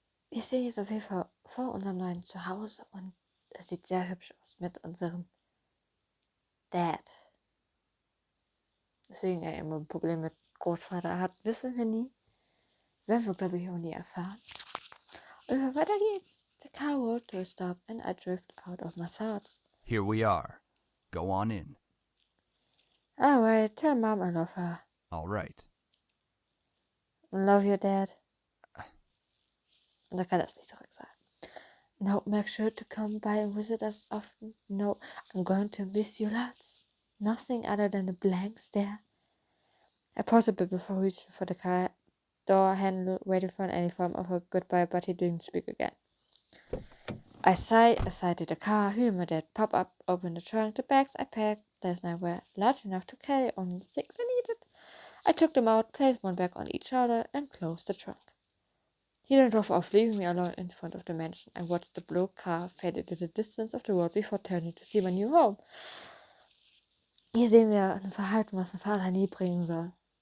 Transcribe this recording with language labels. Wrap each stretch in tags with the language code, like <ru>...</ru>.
<de>Wir stehen jetzt auf jeden Fall vor unserem neuen Zuhause und es sieht sehr hübsch aus mit unserem Dad. Deswegen er immer ein Problem mit Großvater hat, wissen wir nie. Werden wir, glaube ich, auch nie erfahren. Und weiter geht's.</de> <en>The car rolled to a stop and I drifted out of my thoughts. Here we are. Go on in. Alright, tell Mom I love her. All right. Love your dad.</en> <de>Und da kann er es nicht zurück sagen.</de> <en>No, make sure to come by and visit us often. No, I'm going to miss you lots. Nothing other than a blank stare. I paused a bit before reaching for the car door handle, waiting for any form of a goodbye, but he didn't speak again. I sighed aside to the car, hearing my dad pop up, open the trunk. The bags I packed last night were large enough to carry only the things I needed. I took them out, placed one bag on each shoulder, and closed the trunk. He then drove off, leaving me alone in front of the mansion. I watched the blue car fade into the distance of the road before turning to see my new home.</en> <de>Hier sehen wir ein Verhalten, was ein Vater nie bringen soll.</de>